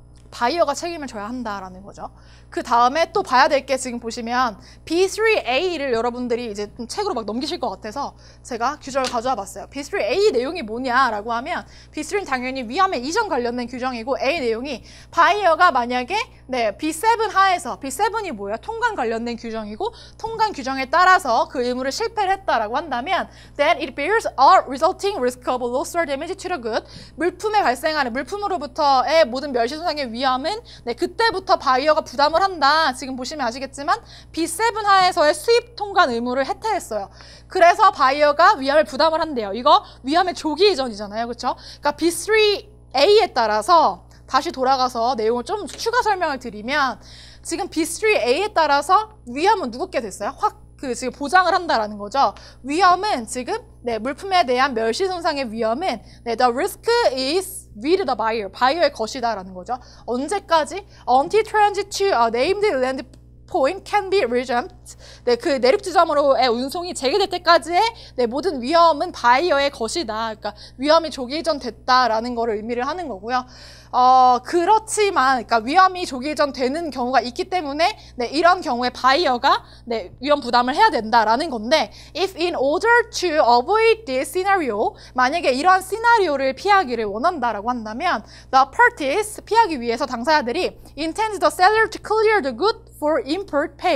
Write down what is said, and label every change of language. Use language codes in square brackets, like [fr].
[ko] 바이어가 책임을 져야 한다라는 거죠. 그 다음에 또 봐야 될 게 지금 보시면 B3A를 여러분들이 이제 좀 책으로 막 넘기실 것 같아서 제가 규정을 가져와 봤어요. B3A 내용이 뭐냐라고 하면 B3는 당연히 위험에 이전 관련된 규정이고, A 내용이 바이어가 만약에 B7 하에서, B7이 뭐예요? 통관 관련된 규정이고, 통관 규정에 따라서 그 의무를 실패를 했다라고 한다면 [en] then it bears all resulting risk of loss or damage to the good. [ko] 물품에 발생하는, 물품으로부터의 모든 멸시 손상의 위험은 그때부터 바이어가 부담을 한다. 지금 보시면 아시겠지만 B7 하에서의 수입 통관 의무를 해태했어요. 그래서 바이어가 위험을 부담을 한대요. 이거 위험의 조기 이전이잖아요. 그렇죠? 그러니까 B3A에 따라서 다시 돌아가서 내용을 좀 추가 설명을 드리면, 지금 B3A에 따라서 위험은 누구께 됐어요? 지금 보장을 한다라는 거죠. 위험은 지금 물품에 대한 멸시 손상의 위험은 [en] the risk is with the buyer, [ko] 바이어의 것이다라는 거죠. 언제까지? [en] Until transit to a named land point can be resumed. [ko] 그 내륙 지점으로의 운송이 재개될 때까지의 모든 위험은 바이어의 것이다. 그러니까 위험이 조기 이전됐다라는 거를 의미를 하는 거고요. 그렇지만, 그러니까 위험이 조기 이전되는 경우가 있기 때문에 이런 경우에 바이어가 위험 부담을 해야 된다라는 건데, [en] if in order to avoid this scenario, [ko] 만약에 이러한 시나리오를 피하기를 원한다라고 한다면 [en] the parties, [ko] 피하기 위해서 당사자들이 [en] intend the seller to clear the good for import